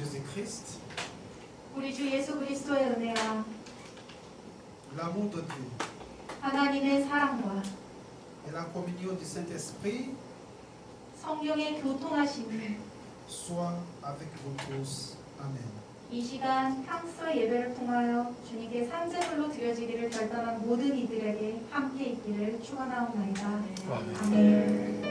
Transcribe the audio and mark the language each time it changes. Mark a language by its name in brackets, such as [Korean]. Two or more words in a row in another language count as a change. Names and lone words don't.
[French] Jésus-Christ, [Korean] 우리 주 예수 그리스도의 은혜와 [French] l'amour de Dieu [Korean] 하나님의 사랑과 [French] et la communion du Saint-Esprit [Korean] 성령의 교통하심이 [French] soient avec vous tous. Amen. [Korean] 이 시간 향수의 예배를 통하여 주님께 산제물로 드려지기를 결단한 모든 이들에게 함께 있기를 축원하옵나이다. 아멘.